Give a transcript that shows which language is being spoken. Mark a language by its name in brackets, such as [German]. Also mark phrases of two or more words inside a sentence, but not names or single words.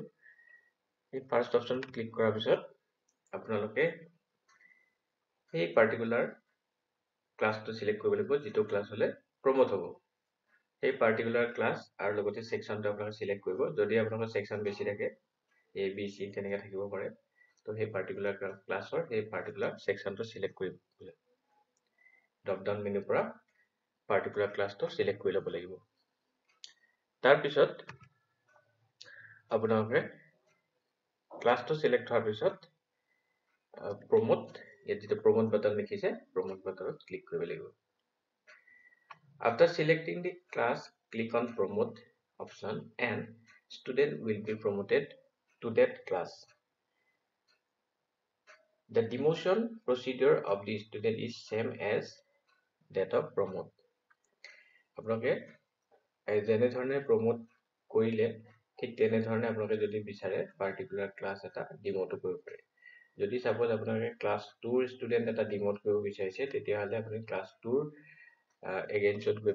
[Assamese] এই ফাৰ্ষ্ট অপশ্যন ক্লিক কৰাৰ পিছত আপোনালোকে এই পাৰ্টিকুলাৰ ক্লাছটো চিলেক্ট কৰিব লাগিব যিটো ক্লাছ হ'লে প্ৰমোট হ'ব সেই পাৰ্টিকুলাৰ ক্লাছ আৰু লগতে ছেকশ্যনটো আপোনালোকে চিলেক্ট কৰিব যদি আপোনালোকৰ ছেকশ্যন বেছি থাকে এ বি চি তেনেকৈ থাকিব পাৰে তো সেই পাৰ্টিকুলাৰ ক্লাছৰ সেই পাৰ্টিকুলাৰ ছেকশ্যনটো চিলেক্ট কৰিব [English] drop down menu [Assamese] পৰা পাৰ্টিকুলাৰ ক্লাছটো চিলেক্ট কৰি ল'ব লাগিব তাৰপিছত আপোনালোকে ক্লাছটো চিলেক্ট হোৱাৰ পিছত প্ৰমোট ইয়াত যেটো [English] promote button লিখিছে promote button click [Assamese] কৰিব লাগিব [English] after selecting the class click on promote option and student will be promoted to that class the demotion procedure of the student is same as that of promote [Assamese] আপোনালোকে যেনে ধৰণে promote কৰিলে ঠিক তেনে ধৰণে আপোনালোকে যদি বিচাৰে পাৰ্টিকুলাৰ ক্লাছ এটা ডিমোট কৰিব পাৰে যদি সাপোজ আপোনালোকে ক্লাছ 2 ৰ ষ্টুডেন্ট এটা ডিমোট কৰিব বিচাৰিছে তেতিয়া হলে আপুনি ক্লাছ 2 ৰ এগেইনষ্টত গৈ